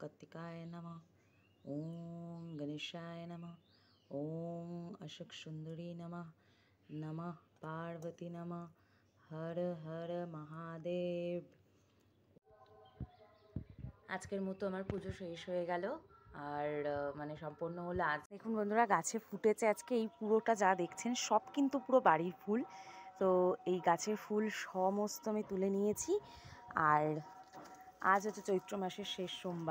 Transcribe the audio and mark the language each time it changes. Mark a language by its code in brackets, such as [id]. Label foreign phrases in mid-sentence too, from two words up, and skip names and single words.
[sa] कार्तिकाय नमः। ओम गणेशाय नमः। ओम अशोक सुंदरी नमः। नमः पार्वती नमः। हर हर महादेव। [bn] আজকের মতো আমার পুজো শেষ হয়ে গেল আর মানে সম্পূর্ণ হলো। আজ দেখুন বন্ধুরা, গাছে ফুটেছে আজকে এই পুরোটা যা দেখছেন সব কিন্তু পুরো বাড়ির ফুল। তো এই গাছের ফুল সমস্ত আমি তুলে নিয়েছি। আর আজ হচ্ছে চৈত্র মাসের শেষ সোমবার।